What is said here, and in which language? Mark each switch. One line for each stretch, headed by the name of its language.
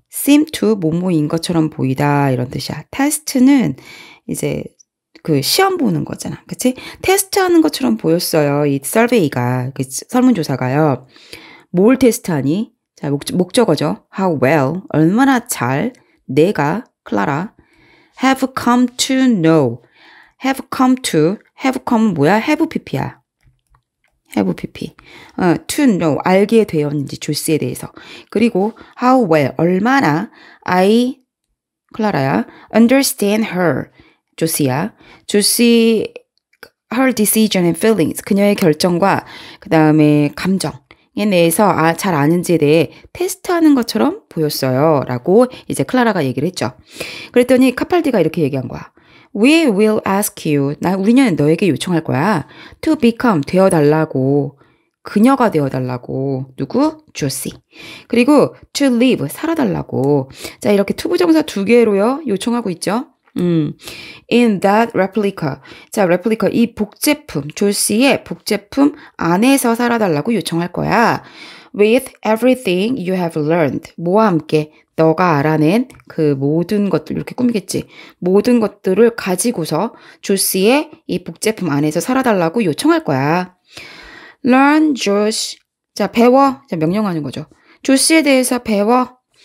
Korean: seem to 뭐뭐인 것처럼 보이다 이런 뜻이야. 테스트는 이제 그 시험 보는 거잖아. 그치? 테스트하는 것처럼 보였어요. 이 survey가, 그 설문조사가요. 뭘 테스트하니? 자, 목적어죠.
English: How well,
Korean: 얼마나 잘 내가,
English: 클라라, have come to know. have come 뭐야? have pp야. have pp. to know,
Korean: 알게 되었는지 조씨에 대해서.
English: 그리고 how well,
Korean: 얼마나
English: I, 클라라야, understand her, 조씨야.
Korean: 조씨,
English: her decision and feelings,
Korean: 그녀의 결정과 그 다음에 감정에 대해서 잘 아는지에 대해 테스트하는 것처럼 보였어요. 라고 이제 클라라가 얘기를 했죠. 그랬더니 카팔디가 이렇게 얘기한 거야.
English: We will ask you.
Korean: 우리는 너에게 요청할 거야.
English: To become,
Korean: 되어달라고. 그녀가 되어달라고. 누구? 조시. 그리고
English: to live,
Korean: 살아달라고. 자, 이렇게 투부정사 2개로요. 요청하고 있죠.
English: In that replica.
Korean: 자, replica, 이 복제품, 조시의 복제품 안에서 살아달라고 요청할 거야.
English: With everything you have learned.
Korean: 뭐와 함께? 너가 알아낸 그 모든 것들, 이렇게 꾸미겠지. 모든 것들을 가지고서 조씨의 이 복제품 안에서 살아달라고 요청할 거야.
English: Learn Josh.
Korean: 자, 배워. 자, 명령하는 거죠. 조씨에 대해서 배워.